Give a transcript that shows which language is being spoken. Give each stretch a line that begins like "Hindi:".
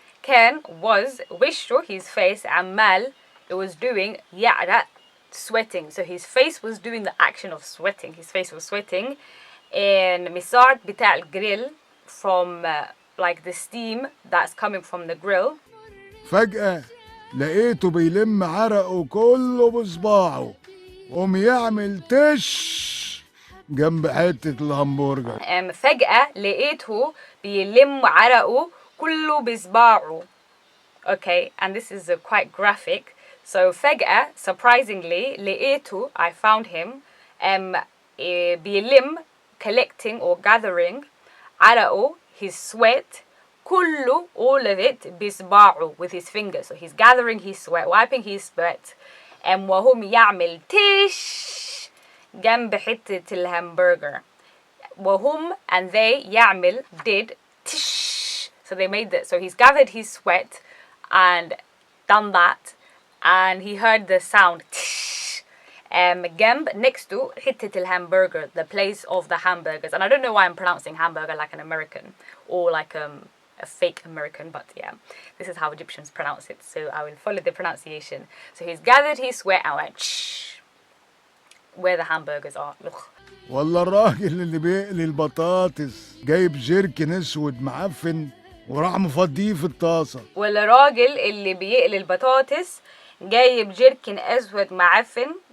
Arabic: كان
English: was
Arabic: وشه,
English: his face,
Arabic: عمال,
English: it was doing
Arabic: يعرق,
English: sweating. So his face was doing the action of sweating. His face was sweating. And
Arabic: مساعد بتاع الجريل
English: from like the steam that's coming from the grill.
Arabic: فجأة لقيته بيلم عرقه كله بصباعه قوم يعمل تش جنب حتة الهمبرجر. فجأة لقيته بيلم عرقه كله بصباعه.
English: Okay, and this is quite graphic. So
Arabic: فجأة,
English: surprisingly,
Arabic: لقيته,
English: I found him,
Arabic: بيلم,
English: collecting or gathering,
Arabic: عرقه,
English: his sweat,
Arabic: كله,
English: all of it,
Arabic: بصباعه,
English: with his fingers. So he's gathering his sweat, wiping his sweat,
Arabic: وهم يعمل تش جنب حتة الهمبرجر. وهم
English: and they
Arabic: يعمل
English: did tish. So they made that. So he's gathered his sweat and done that, and he heard the sound tish.
Arabic: جنب
English: next to
Arabic: حتة الhamburger,
English: the place of the hamburgers. And I don't know why I'm pronouncing hamburger like an American or like a fake American, but yeah, this is how Egyptians pronounce it, so I will follow the pronunciation. So he's gathered his sweat and went shh, where the hamburgers are. Ugh.
Arabic: ولا الراجل اللي بيقلي البطاطس جايب جيركن اسود معفن وراح مفضيه في الطاسه. ولا راجل اللي بيقلي البطاطس جايب جيركن اسود معفن.